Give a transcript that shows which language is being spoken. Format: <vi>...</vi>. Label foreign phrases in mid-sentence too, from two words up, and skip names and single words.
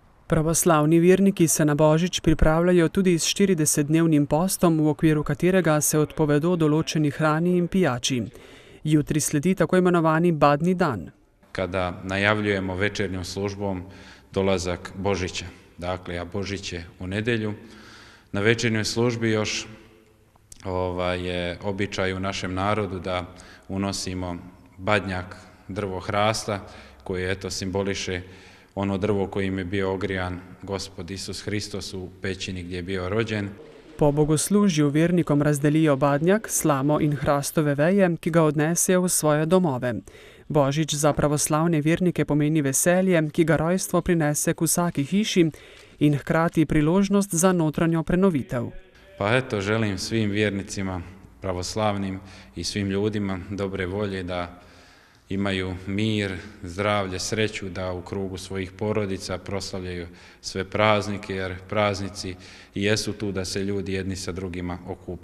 <sl>Pravoslavni verniki se na Božič pripravljajo tudi s 40-dnevnim postom, v okviru katerega se odpovedo določeni hrani in pijači. Jutri sledi tako imenovani badni dan.</sl> <sr>Kada najavljujemo večernjom službom dolazak Božića, dakle, a Božić je u nedjelju, na večernjoj službi još je običaj u našem narodu da unosimo badnjak, drvo hrasta, koji simboliše ono drvo kojim je bio ogrijan Gospod Isus Hristos u pećini gdje je bio rođen.</sr> <sl>Po bogoslužju vernikom razdelijo badnjak, slamo in hrastove veje, ki ga odnesejo v svoje domove. Božič za pravoslavne vernike pomeni veselje, ki ga rojstvo prinese k vsaki hiši in hkrati priložnost za notranjo prenovitev.</sl> <sr>Pa želim svim vjernicima pravoslavnim i svim ljudima dobre volje da imaju mir, zdravlje, sreću, da u krugu svojih porodica proslavljaju sve praznike, jer praznici i jesu tu da se ljudi jedni sa drugima okupljaju.</sr>